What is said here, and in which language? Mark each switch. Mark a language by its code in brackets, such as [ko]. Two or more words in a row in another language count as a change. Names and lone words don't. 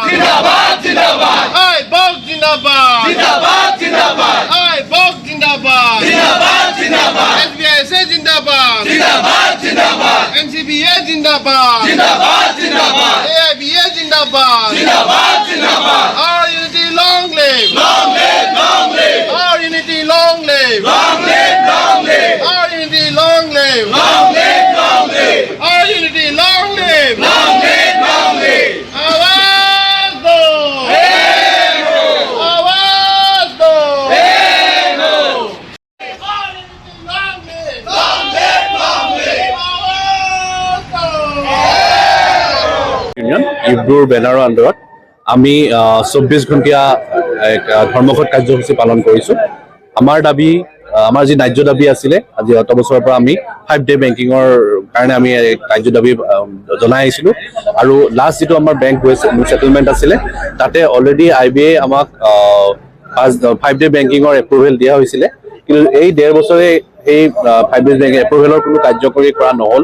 [hi] जिंदाबाद जिंदाबाद आय बॉक्स जिंदाबाद जिंदाबाद जिंदाबाद आय बॉक्स जिंदाबाद जिंदाबाद जिंदाबाद एसबीआईसे जिंदाबाद जिंदाबाद जिंदाबाद एनसीबीए जिंदाबाद जिंदाबाद जिंदाबाद एआईबीए जिंदाबाद जिंदाबाद जिंदाबाद [en] Our unity long live long live long live Our unity long live long live long live Our unity long live long live long live Our unity long live long live long live [hi] आवाज दो आवाज दो [en] Our unity long live long live long live [hi] आवाज दो [as] ইউনিয়ন ইব্ৰুৰ বেনাৰৰ আণ্ডাৰত আমি 24 ঘণ্টীয়া এক ধৰ্মঘট কাৰ্যসূচী পালন কৰিছোঁ। আমাৰ দাবী আমাৰ যি ন্যায্য দাবী আছিলে আজি অত বছৰৰ পৰা আমি 5-day বেংকিঙৰ কাৰণে আমি ন্যায্য দাবী জনাই আহিছিলোঁ আৰু লাষ্ট যিটো আমাৰ [en] bank settlement [as] আছিলে তাতে অলৰেডি IBA আমাক 5-day বেংকিঙৰ এপ্ৰুভেল দিয়া হৈছিলে, কিন্তু এই 1.5 বছৰে এই 5-day বেংকিং এপ্ৰুভেলৰ কোনো কাৰ্যকৰী কৰা নহ'ল।